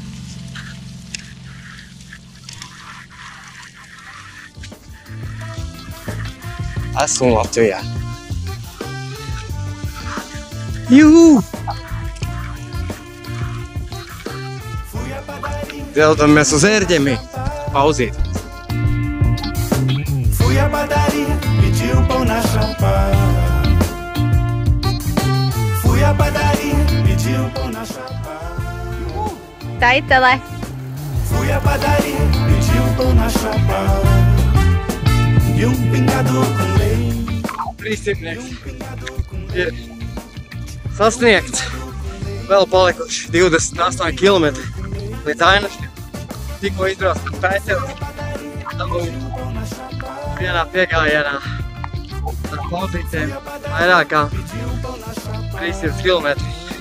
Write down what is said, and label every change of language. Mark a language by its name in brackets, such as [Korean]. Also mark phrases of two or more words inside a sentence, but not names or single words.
[Latvian] Esmu Latvijā. Juhu! Dodamies uz Ērģemi. Pauzīt. [Portuguese] Fui à padaria, pedi pão na chapa. Fui à padaria, pedi pão na chapa. [Latvian] Taitele. [Portuguese] Fui à padaria, pedi pão na chapa. E pingado com leite. [Latvian] 300 ir sasniegts. Vēl palikuši 28 kilometri līdz Ainažiem. Tikko izbrauc par Taiteli. Vienā piegājienā ar pauzītēm vairāk kā 300 kilometri.